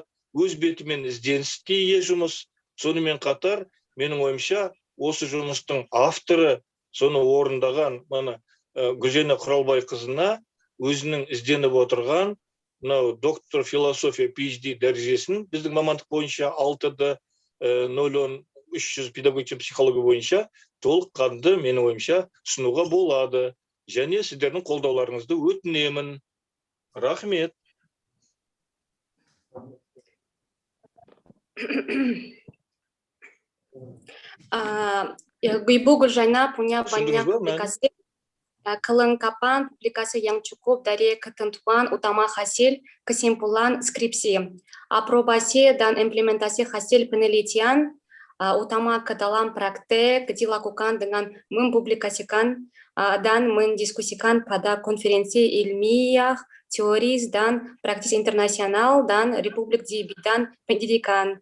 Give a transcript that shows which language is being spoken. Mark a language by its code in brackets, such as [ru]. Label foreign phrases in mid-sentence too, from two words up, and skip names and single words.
[kk] Өз бетімен ізденіске ие жұмыс. Сонымен қатар, менің ойымша, осы жұмыстың авторы, соны орындаған Гүлжайна Құралбайқызына өзінің ізденіп отырған доктор философия PhD дәрежесін біздің мамандық бойынша 6-0-300 педагогика психология бойынша толыққанды менің ойымша ұсынуға болады. Және сіздердің қолдауларыңызды өтінемін. Рахмет. [id] Ibu Gulzhaina punya banyak publikasi, kelengkapan publikasi yang cukup dari ketentuan utama hasil kesimpulan skripsi, aprobasi dan implementasi hasil penelitian utama ke dalam praktek dilakukan dengan mempublikasikan dan mendiskusikan pada konferensi ilmiah, teoris dan praktis internasional dan Republik di bidang pendidikan.